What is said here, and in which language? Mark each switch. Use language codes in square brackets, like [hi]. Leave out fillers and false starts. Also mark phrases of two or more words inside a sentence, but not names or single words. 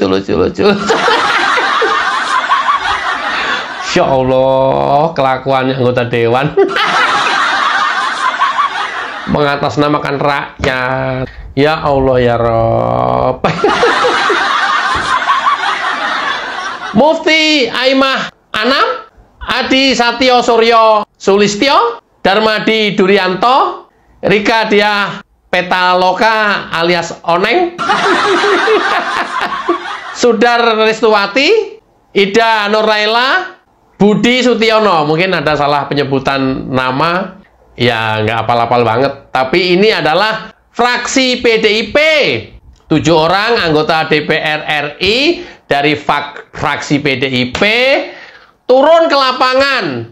[ar] يا الله, [id] kelakuannya anggota Dewan. Mengatasnamakan rakyat. [ar] يا الله يا رب. [id] Mufti Aimah Anam, Adi Satyo Suryo Sulistyo, Darmadi Durianto, Rika Diah Petaloka alias Oneng, Sudar Restuwati, Ida Nurlaila, Budi Sutiono. Mungkin ada salah penyebutan nama, ya nggak apal-apal banget. Tapi ini adalah fraksi PDIP. 7 orang anggota DPR RI dari fraksi PDIP turun ke lapangan.